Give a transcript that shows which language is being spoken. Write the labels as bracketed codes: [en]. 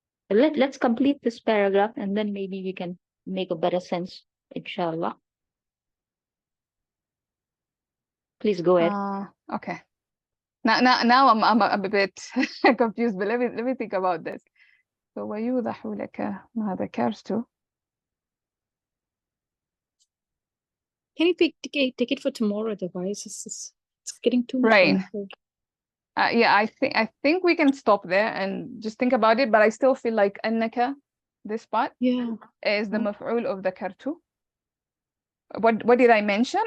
[en] Let's complete this paragraph and then maybe we can make a better sense, inshallah. Please go ahead. Okay. Now I'm a bit confused, but let me think about this. [ar] So ويوضح لك ما ذكرت. [en] Can you take it for tomorrow? Otherwise, it's getting too much. Right. work. Yeah, I think we can stop there and just think about it. But I still feel like أنك, this part, Yeah. is the مفعول of ذكرت. What did I mention?